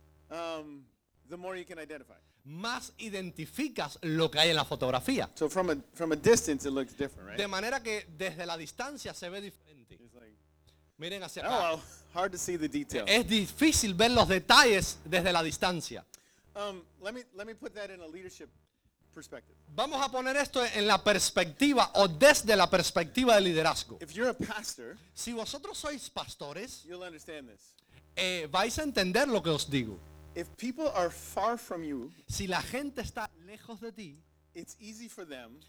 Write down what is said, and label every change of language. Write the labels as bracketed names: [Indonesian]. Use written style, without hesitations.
[English] the more you can identify. [Spanish] Más identificas lo que hay en la fotografía. [English] So from a distance it looks different, right? [Spanish] De manera que desde la distancia se ve diferente. [English] Like, [Spanish] miren hacia oh, acá. [English] Well, hard to see the detail. [Spanish] Es difícil ver los detalles desde la distancia. [English] Let me put that in a leadership perspective. [Spanish] Vamos a poner esto en la perspectiva o desde la perspectiva de liderazgo. [English] If you're a pastor, [Spanish] si vosotros sois pastores, [English] you'll understand this. [Spanish] Vais a entender lo que os digo. [English] If people are far from you, [Spanish] si la gente está lejos de ti, [English] it's easy for them,